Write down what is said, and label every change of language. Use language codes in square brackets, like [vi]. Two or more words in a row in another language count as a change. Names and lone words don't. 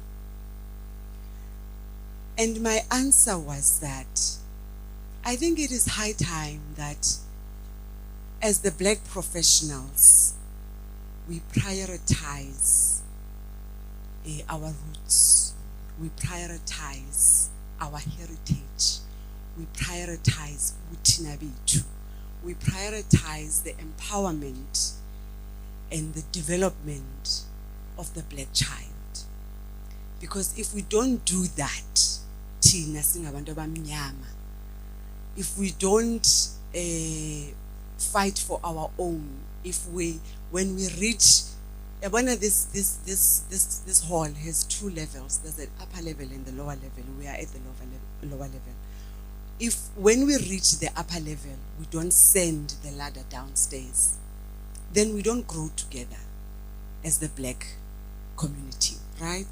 [en] And my answer was that I think it is high time that as the black professionals, we prioritize our roots, we prioritize our heritage, we prioritize [zu] uthina bethu, [en] we prioritize the empowerment and the development of the black child. Because if we don't do that, [zu] thina singabantu abamnyama, [en] if we don't fight for our own, when we reach, this hall has two levels. There's an upper level and the lower level. We are at the lower level. When we reach the upper level, we don't send the ladder downstairs, then we don't grow together as the black community, right?